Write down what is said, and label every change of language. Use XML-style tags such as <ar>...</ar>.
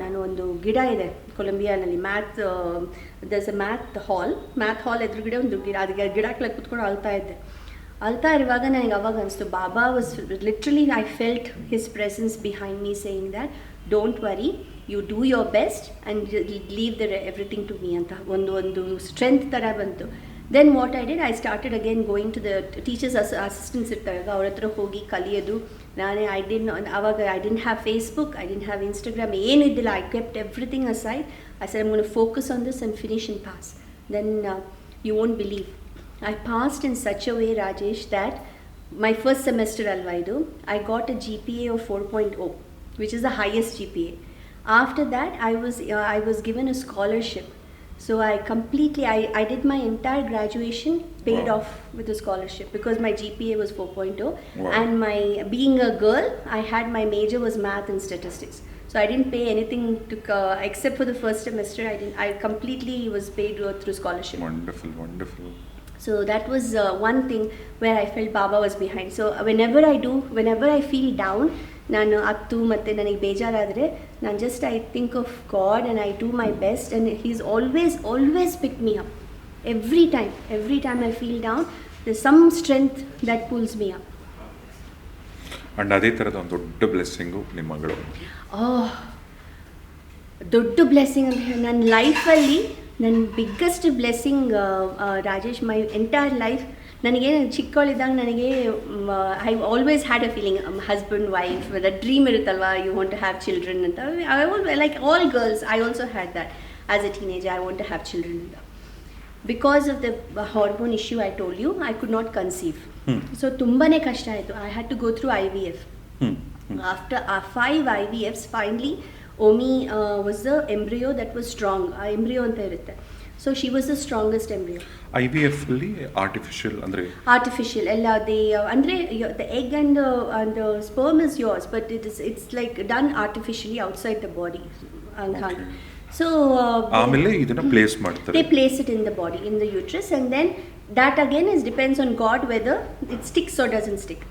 <kn>ನಾನು ಒಂದು ಗಿಡ ಇದೆ ಕೊಲಂಬಿಯಾನಲ್ಲಿ,</kn> <en>there's a math hall</en> <kn>ಎದುರುಗಡೆ ಒಂದು ಗಿಡ, ಅದಕ್ಕೆ ಗಿಡ ಕೆಳಗೆ ಕೂತ್ಕೊಂಡು ಅಳ್ತಾ ಇರುವಾಗ ನನಗೆ ಅವಾಗ ಅನಿಸ್ತು,</kn> <en>Baba was literally, I felt his presence behind me saying that don't worry, you do your best and leave everything to me</en> <kn>ಅಂತ ಒಂದು ಸ್ಟ್ರೆಂತ್ ಥರ ಬಂತು.</kn> <en>then what I did, I started again going to the teachers assistants</en> <kn>ಇರ್ತಾವಾಗ ಅವ್ರ ಹತ್ರ ಹೋಗಿ ಕಲಿಯೋದು. ನಾನೇ ಆವಾಗ</kn> <en>I didn't have Facebook, I didn't have Instagram,</en> <kn>ಏನೂ ಇದ್ದಿಲ್ಲ.</kn> <en>I kept everything aside. I said I am gonna focus on this and finish and pass. Then you won't believe, I passed in such a way, Rajesh, that my first semester</en> <kn>alvaidu</kn> <en>I got a GPA of 4.0, which is the highest GPA. After that I was given a scholarship. So I did my entire graduation paid off with a scholarship because my GPA was 4.0. And my being a girl, I had my major was math and statistics. So I didn't pay anything to except for the first semester. I completely was paid through scholarship. Wonderful. So that was one thing where I felt Baba was behind. So whenever I feel down,</en> <kn>ನಾನು ಹತ್ತು ಮತ್ತು ನನಗೆ ಬೇಜಾರಾದರೆ ನಾನು just</kn> <en>I think of God and I do my best and he is always pick me up. Every time I feel down, the some strength that pulls me up.</en> <kn>And ಅದೇ ಥರದ ಒಂದು ದೊಡ್ಡ blessing ನಿಮ್ಮ ಮಗಳು. ದೊಡ್ಡ blessing ಅಂತ ಹೇಳಿ ನನ್ನ ಲೈಫಲ್ಲಿ ನನ್ನ biggest blessing Rajesh,</kn> <en>My entire life.</en> <kn>ನನಗೆ ಚಿಕ್ಕವಳಿದ್ದಾಗ ನನಗೆ</kn> <en>I always had a feeling, husband wife the dream ಇರುತ್ತಲ್ವ, you want to have children ಅಂತ. Like all girls, I also had that as a teenager, I want to have children ಅಂತ. Because of the hormone issue I told you, I could not conceive.</en> <kn>So ತುಂಬಾ ಕಷ್ಟ ಆಯಿತು.</kn> <en>I had to go through IVF. After 5 IVFs, finally, Omi was the embryo that was strong. Embryo</en> <kn>anta irutte.</kn> <en>So she was the strongest embryo.</en> <kn>IVF ಅಲ್ಲಿ artificial ಅಂದ್ರೆ</kn> <en>Artificial.</en> <kn>Ella</kn> <en>they andre the egg and the sperm is yours, but it's like done artificially outside the body. Okay. So</en> <kn>ಆಮೇಲೆ ಇದನ್ನ place ಮಾಡ್ತಾರೆ.</kn> <en>they place it in the body, in the uterus, and then that again depends on God whether it sticks or doesn't stick.</en>